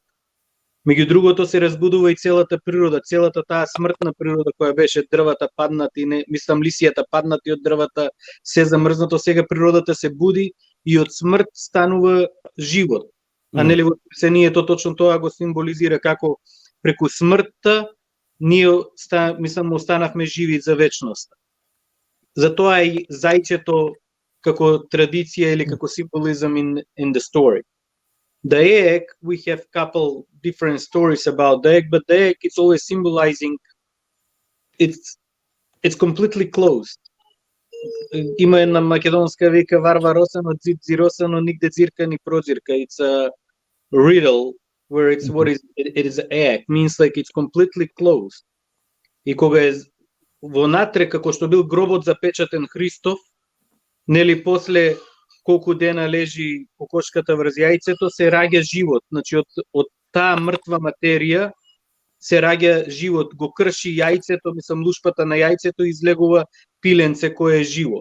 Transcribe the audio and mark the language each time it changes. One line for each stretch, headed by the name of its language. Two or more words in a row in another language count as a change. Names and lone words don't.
Macedonian: Меѓу другото се разбудува и целата природа, целата таа смртна природа која беше дрвата паднати, мислам лисијата паднати од дрвата, се замрзнато, сега природата се буди и од смрт станува живот. А нели во Спасението точно тоа го символизира како преку смртта ние мислам останавме живи за вечноста. Затоа и зајчето како традиција или како символизм
English: in the story. The egg, we have couple different stories about the egg, but the egg it's always symbolizing it's completely closed.
Macedonian: Има една македонска вика варва росано дзид зиросано нигде дзирка ни прозирка.
English: It's a riddle where it's what is it is an egg, means like it's completely closed.
Macedonian: И кога е вонатре како што бил гробот запечатен Христов, нели после колку дена лежи кокошката врз јајцето, се раѓа живот. Значи од таа мртва материја се раѓа живот, го крши јајцето, мислам лушпата на јајцето излегува пиленце кое е живо.